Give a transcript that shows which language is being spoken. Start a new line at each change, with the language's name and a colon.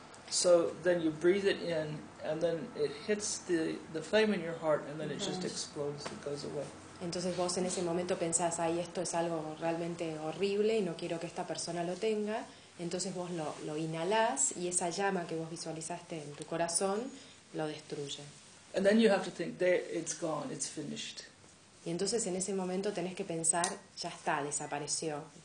English: So then you breathe it in and then it hits the flame in your heart and then it just explodes, it goes away.
Spanish: Entonces vos en ese momento pensás, ay, esto es algo realmente horrible y no quiero que esta persona lo tenga. Entonces vos lo inhalás y esa llama que vos visualizaste en tu corazón lo destruye.
English: And then you have to think, there, it's gone, it's finished.
Spanish: Y entonces en ese momento tenés que pensar, ya está, desapareció.